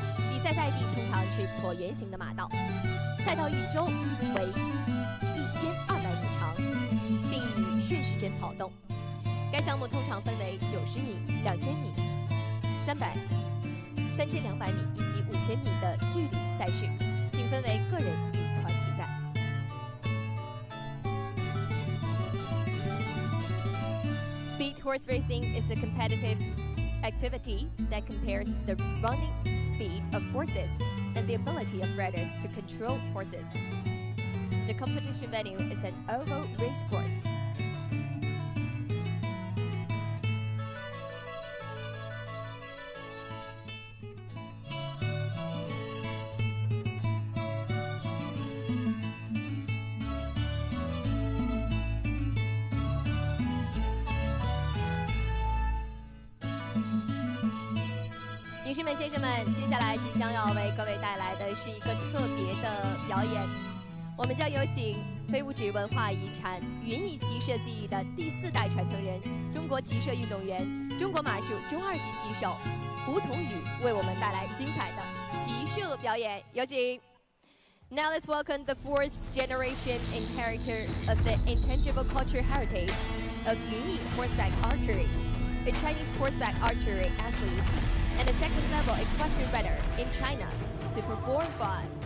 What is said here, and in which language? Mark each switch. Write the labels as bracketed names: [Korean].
[Chinese] 比赛赛地通常是椭圆形的马道，赛道一周为1200米长，并以顺时针跑动。该项目通常分为90米、2000米、300、3200米以及5000米的距离赛事，并分为个人与团体赛。 [English] Speed horse racing is a competitive activity that compares the running speed of horses and the ability of riders to control horses. The competition venue is an oval race course. [Chinese] 女士们、先生们，接下来即将要为各位带来的是一个特别的表演。我们将有请非物质文化遗产云翼骑射技艺的第4代传承人、中国骑射运动员、中国马术中2级骑手胡同宇为我们带来精彩的骑射表演。有请。 [English] Now let's welcome the 4th generation inheritor of the intangible cultural heritage of Yunyi horseback archery, a Chinese horseback archery athlete, and a second-level equestrian rider in China to perform fun.